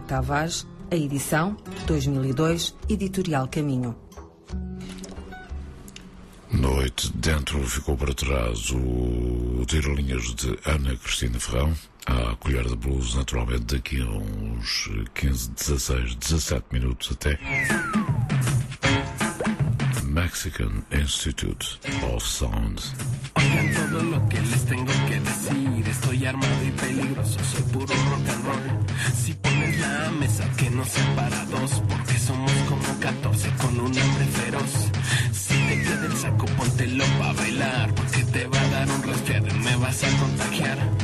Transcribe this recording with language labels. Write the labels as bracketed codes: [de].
[pt] Tavares, a edição, 2002, Editorial Caminho. Noite dentro ficou para trás o Tira-linhas de Ana Cristina Ferrão, a colher de blues, naturalmente daqui a uns 15, 16, 17 minutos até... [en] Mexican Institute of Sound. [es] Oigan todo lo que les tengo que decir. Estoy armado y peligroso, soy puro rock and roll. Si pones la mesa que no sea para dos, porque somos como 14 con un hambre feroz. Si te queda el saco, póntelo pa' bailar, porque te va a dar un resfriado y me vas a contagiar.